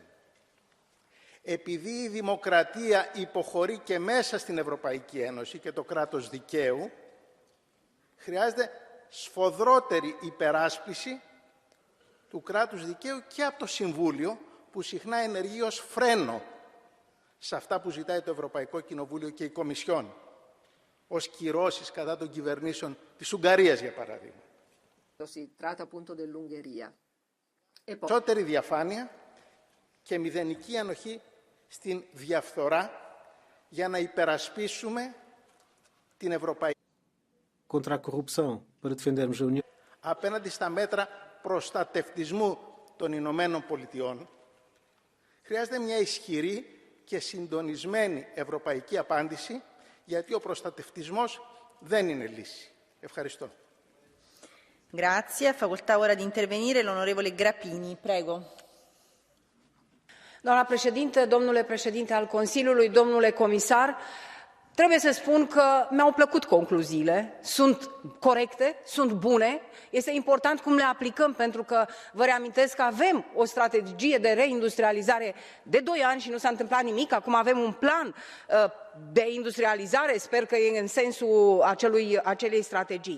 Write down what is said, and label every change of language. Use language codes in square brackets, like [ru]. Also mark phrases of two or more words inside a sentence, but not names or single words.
[el] Επειδή η δημοκρατία υποχωρεί και μέσα στην Ευρωπαϊκή Ένωση και το κράτος δικαίου, χρειάζεται σφοδρότερη υπεράσπιση του κράτους δικαίου και από το Συμβούλιο, που συχνά ενεργεί ως φρένο σε αυτά που ζητάει το Ευρωπαϊκό Κοινοβούλιο και η Κομισιόν, ως κυρώσεις κατά των κυβερνήσεων της Ουγγαρίας, για παράδειγμα. Περισσότερη διαφάνεια και μηδενική ανοχή στην διαφθορά για να υπερασπίσουμε την Ευρωπαϊκή [pt] Contra a corrupção, para defendermos a União. [el] Απέναντι στα μέτρα προστατευτισμού των Ηνωμένων Πολιτειών, χρειάζεται μια ισχυρή και συντονισμένη ευρωπαϊκή απάντηση, γιατί ο προστατευτισμός δεν είναι λύση. Ευχαριστώ. [it] Grazie. Facoltà ora di intervenire l'onorevole Grappini. Prego. [ro] Doamna președintă, domnule președinte al Consiliului, domnule comisar, trebuie să spun că mi-au plăcut concluziile, sunt corecte, sunt bune, este important cum le aplicăm, pentru că vă reamintesc că avem o strategie de reindustrializare de 2 ani și nu s-a întâmplat nimic, acum avem un plan de industrializare, sper că e în sensul acelei strategii.